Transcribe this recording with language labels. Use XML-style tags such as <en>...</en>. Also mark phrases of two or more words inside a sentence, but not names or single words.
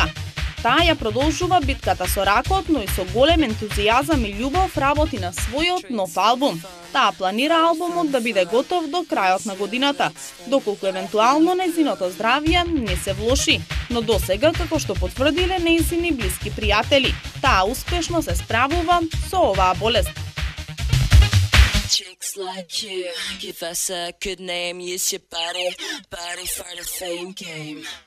<mk>Таа ја продолжува битката со ракот, но и со голем ентузијазам и љубов работи на својот нов албум. Таа планира албумот да биде готов до крајот на годината, доколку евентуално нејзиното здравје не се влоши. Но досега, како што потврдиле нејзини блиски пријатели, таа успешно се справува со оваа болест.</mk> <en>Chicks like you, give us a good name, use your body for the fame game.</en>